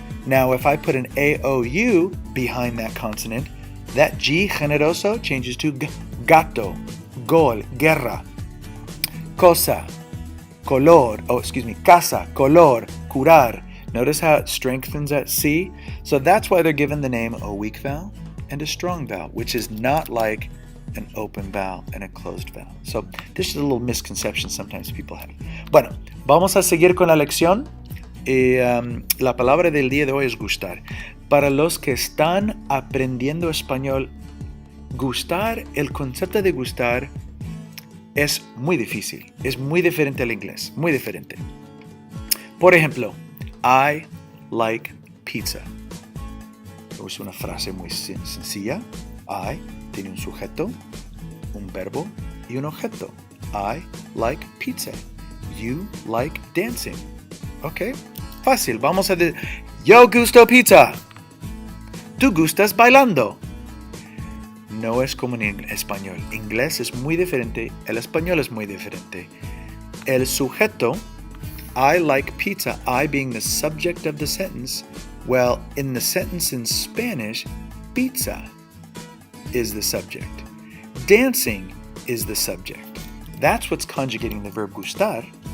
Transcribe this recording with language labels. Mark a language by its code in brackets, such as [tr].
[en] Now, if I put an AOU behind that consonant, that G, generoso, changes to gato, gol, guerra, cosa, color, casa, color, curar. Notice how it strengthens that C? So that's why they're given the name a weak vowel and a strong vowel, which is not like an open vowel and a closed vowel. So this is a little misconception sometimes people have. [es] Bueno, vamos a seguir con la lección. La palabra del día de hoy es gustar. Para los que están aprendiendo español, gustar, el concepto de gustar es muy difícil. Es muy diferente al inglés, muy diferente. Por ejemplo, [en] I like pizza. [es] Es una frase muy sencilla. I tiene un sujeto, un verbo y un objeto. [en] I like pizza. You like dancing. [es] Ok, fácil. Vamos a decir, yo gusto pizza. Tú gustas bailando. No es como en español. Inglés es muy diferente. El español es muy diferente. El sujeto, [en] I like pizza, I being the subject of the sentence. Well, in the sentence in Spanish, pizza is the subject. Dancing is the subject. That's what's conjugating the verb gustar.